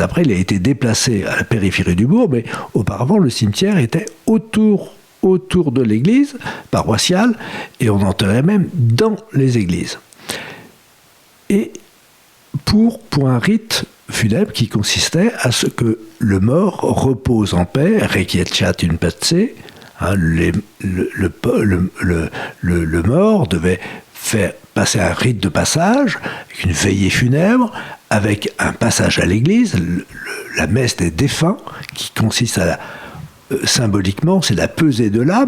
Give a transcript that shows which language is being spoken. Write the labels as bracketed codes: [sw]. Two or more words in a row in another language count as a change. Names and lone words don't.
[fr] Après, il a été déplacé à la périphérie du bourg, mais auparavant, le cimetière était autour de l'église paroissiale, et on enterrait même dans les églises. Et pour un rite funèbre qui consistait à ce que le mort repose en paix, [la] requiescat in pace, [fr] le mort devait faire passer un rite de passage, une veillée funèbre, avec un passage à l'église, la messe des défunts, qui consiste à symboliquement, c'est la pesée de l'âme.